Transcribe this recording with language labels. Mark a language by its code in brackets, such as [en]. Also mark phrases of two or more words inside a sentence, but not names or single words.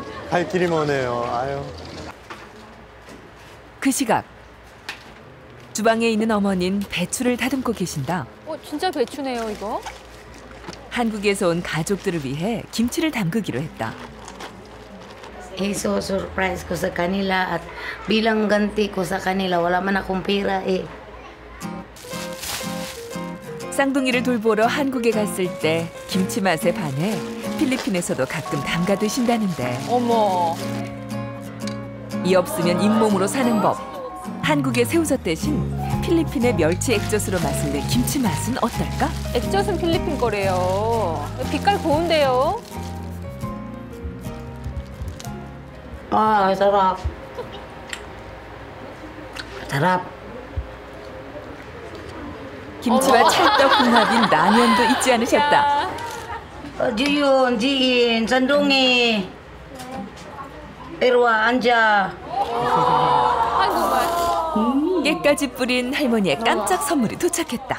[ko] 갈 길이 머네요. 아유. 그 시각 주방에 있는 어머니는 배추를 다듬고 계신다. 진짜 배추네요 이거. 한국에서 온 가족들을 위해 김치를 담그기로 했다. [tl] surprise ko sa kanila at bilang ganti ko sa kanila wala man akong pera eh. [ko] 쌍둥이를 돌보러 한국에 갔을 때 김치 맛에 반해 필리핀에서도 가끔 담가 드신다는데 어머. 이 없으면 잇몸으로 사는 법. 한국의 새우젓 대신 필리핀의 멸치 액젓으로 맛을 낸 김치 맛은 어떨까? 액젓은 필리핀 거래요. 빛깔 고운데요. [tl] Ah, sarap. Sarap. [ko] 김치와 찰떡궁합인 라면도 잊지 않으셨다. Jiyon, Jiin, Sandungi. Erwa, Anja. 깨까지 뿌린 할머니의 깜짝 선물이 도착했다.